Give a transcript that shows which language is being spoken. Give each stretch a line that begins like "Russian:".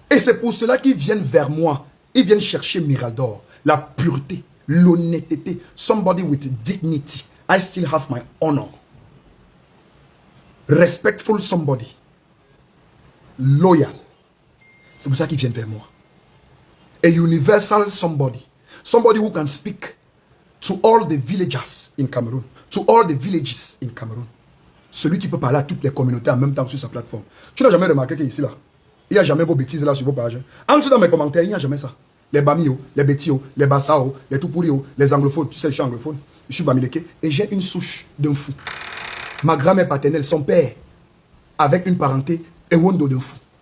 French: Et c'est pour cela qu'ils viennent vers moi. Ils viennent chercher Mirador. La pureté, l'honnêteté.
English: Somebody with dignity. I still have my honor. Respectful somebody. Loyal.
French: C'est pour ça qu'ils viennent vers moi.
English: A universal somebody. Somebody who can speak to all the villagers in Cameroon. To all the villages in Cameroon.
French: Celui qui peut parler à toutes les communautés en même temps sur sa plateforme. Tu n'as jamais remarqué qu'ici là, il n'y a jamais vos bêtises là sur vos pages. Entre dans mes commentaires, il n'y a jamais ça. Les Bamio, les Betio, les Bassao, les Tupurio, les anglophones. Tu sais, je suis anglophone. Je suis Bamileke. Et j'ai une souche d'un fou. Ma grand-mère paternelle, son père, avec une parenté, Ewondo d'un fou.